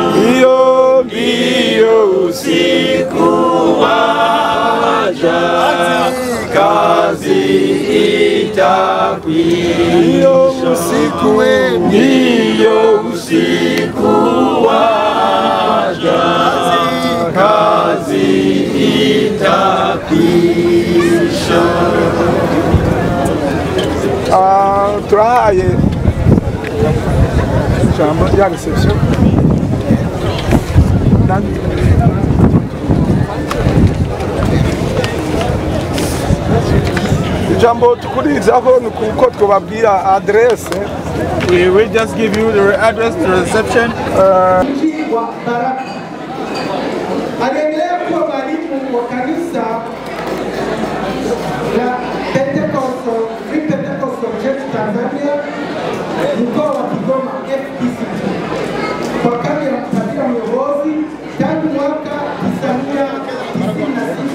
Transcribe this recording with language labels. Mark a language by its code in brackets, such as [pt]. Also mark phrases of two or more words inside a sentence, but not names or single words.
[sw] Mbio usiku waja, kazi itakwisha. Mbio usiku waja, kazi itakwisha. [rn] Turahaye ijambo rya reception. Ijambo tukurizaho ni kuko twababwira adresse. [en] We will just give you the address to reception. [sw] Aliendelea kuwa mwalimu wa kanisa la Free Pentecostal Church Tanzania, mkoa wa Kigoma FPCT, kwa kambi ya Tabira Myobozi tangu mwaka 1996.